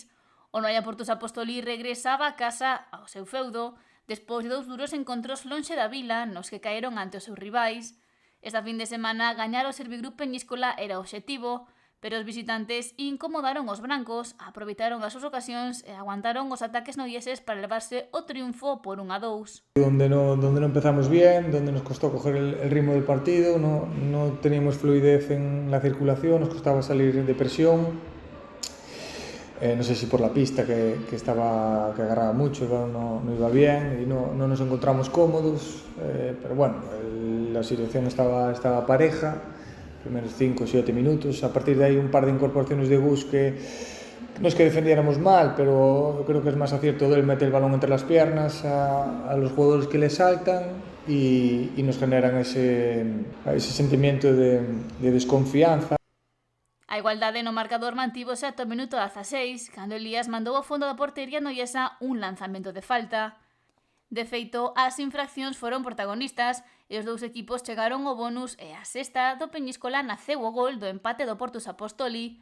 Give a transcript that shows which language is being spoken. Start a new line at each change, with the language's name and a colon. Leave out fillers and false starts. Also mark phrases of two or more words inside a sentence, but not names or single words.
Galician: O Noia Portus Apostoli regresaba a casa ao seu feudo despois de 2 duros encontros lonxe da vila nos que caeron ante os seus rivais. Esta fin de semana gañar o Servigroup Peñíscola era o obxectivo, pero os visitantes incomodaron os brancos, aproveitaron as súas ocasións e aguantaron os ataques noieses para levarse o triunfo por 1-2.
Spanish: Donde no empezamos bien, donde nos costó coger el ritmo del partido, no teníamos fluidez en la circulación, nos costaba salir de presión. No sé si por la pista que agarraba mucho, no iba bien y no nos encontramos cómodos, pero bueno, la situación estaba pareja, primeros 5 o 7 minutos. A partir de ahí un par de incorporaciones de Gus que no es que defendiéramos mal, pero creo que es más acierto de él meter el balón entre las piernas a los jugadores que le saltan y nos generan ese sentimiento de desconfianza.
Galician: A igualdade no marcador mantívose ata o minuto 16, cando Elías mandou ao fondo da portería noiesa un lanzamento de falta. De feito, as infraccións foron protagonistas e os dous equipos chegaron ao bonus e a sexta do Peñíscola naceu o gol do empate do Portus Apostoli.